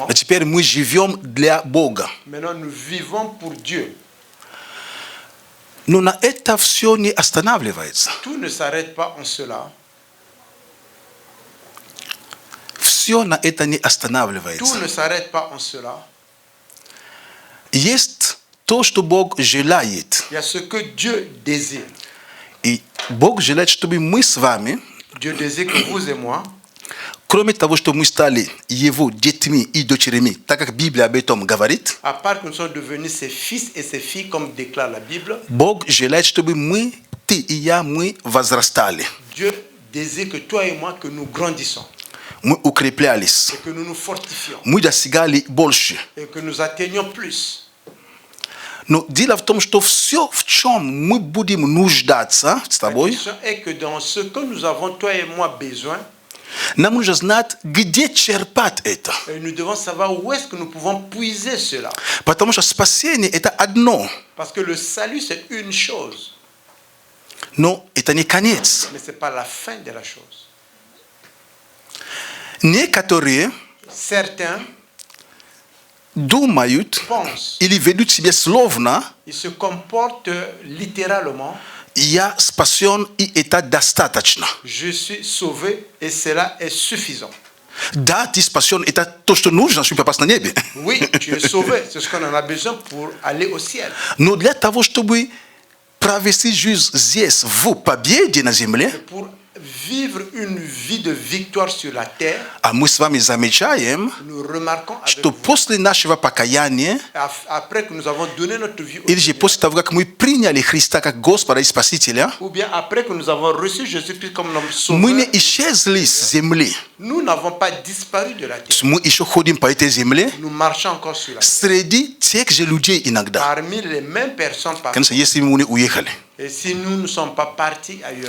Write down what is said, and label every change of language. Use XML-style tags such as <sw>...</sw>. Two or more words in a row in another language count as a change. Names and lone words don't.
<ru>А теперь мы живем для Бога.</ru> <fr>Maintenant, nous vivons pour Dieu.</fr> <ru>Но на это все не останавливается.</ru> <fr>Tout ne s'arrête pas en cela.</fr> <ru>Все на это не</ru> <fr>Tout</fr> <ru>останавливается.</ru> <fr>ne s'arrête pas en cela.</fr> <ru>Есть то, что Бог желает.</ru> <fr>Il y a ce que Dieu désire.</fr> <ru>И Бог желает, чтобы мы с вами,</ru> <fr>Dieu désire que vous et moi,</fr> <ru>кроме того, что мы стали Его детьми и дочерями, так как Библия об этом говорит,</ru> <fr>à part que nous sommes devenus ses fils et ses filles, comme déclare la Bible,</fr> <ru>Бог желает, чтобы мы, ты и я, мы возрастали,</ru> <fr>Dieu désire que toi et moi, que nous grandissons</fr> <ru>мы укреплялись,</ru> <fr>et que nous nous fortifions</fr> <ru>мы достигали больше.</ru> <fr>et que nous atteignions plus.</fr> <ru>Но дело в том, что все, в чем мы будем нуждаться с</ru> <fr>La</fr> <ru>тобой,</ru> <fr>question est que dans ce que nous avons, toi et moi, besoin,</fr> <ru>нам нужно знать, где черпать это.</ru> <fr>nous devons savoir où est-ce que nous pouvons puiser cela.</fr> <ru>Потому что спасение – это одно,</ru> <fr>Parce que le salut, c'est une chose,</fr> <ru>но это не конец.</ru> <fr>mais ce n'est pas la fin de la chose.</fr> <ru>Некоторые</ru> <fr>Certains</fr> <ru>думают</ru> <fr>pensent,</fr> <ru>или ведут себя словно</ru> <fr>ils se comportent littéralement,</fr> <ru>«я спасен, и это достаточно».</ru> <fr>je suis sauvé et cela est suffisant.</fr> <ru>Да, ты спасен, это то, что нужно, чтобы попасть на небе.</ru> <fr>Oui, tu es sauvé, c'est ce qu'on en a besoin pour aller au ciel.</fr> <ru>Но для того, чтобы провести жизнь здесь, в победе на земле,</ru> <fr>Pour vivre une vie de victoire sur la terre,</fr> <ru>а мы с вами замечаем,</ru> <fr>nous remarquons avec</fr> <ru>что</ru> <fr>vous,</fr> <ru>после нашего покаяния,</ru> <fr>après que nous avons donné notre vie au</fr> <ru>или же</ru> <fr>Seigneur,</fr> <ru>после того, как мы приняли Христа как Господа и Спасителя,</ru> <fr>ou bien après que nous avons reçu Jésus-Christ comme notre</fr> <ru>мы не</ru> <fr>sauveur,</fr> <ru>исчезли с земли.</ru> <fr>nous n'avons pas disparu de la terre.</fr> <ru>Мы еще ходим по этой земле</ru> <fr>Nous marchons encore sur la terre.</fr> <ru>среди тех же людей иногда.</ru> <fr>Parmi les mêmes personnes partout.</fr> <ru>Конечно, если мы не уехали.</ru> <fr>Et si nous ne sommes pas partis ailleurs,</fr>